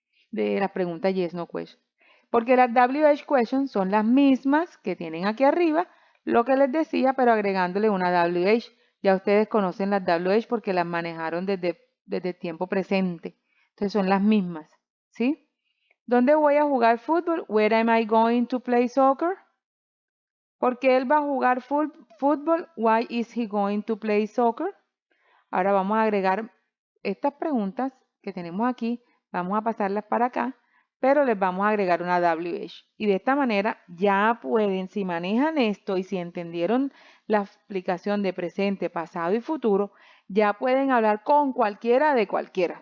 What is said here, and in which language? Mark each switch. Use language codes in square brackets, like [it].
[es] De las preguntas yes, no question. Porque las WH questions son las mismas que tienen aquí arriba, lo que les decía, pero agregándole una WH. Ya ustedes conocen las WH porque las manejaron desde tiempo presente. Entonces son las mismas, ¿sí? ¿Dónde voy a jugar fútbol? [en] Where am I going to play soccer? [es] ¿Por qué él va a jugar fútbol? [en] Why is he going to play soccer? [es] Ahora vamos a agregar estas preguntas que tenemos aquí, vamos a pasarlas para acá, pero les vamos a agregar una WH. Y de esta manera ya pueden, si manejan esto y si entendieron la explicación de presente, pasado y futuro, ya pueden hablar con cualquiera de cualquiera.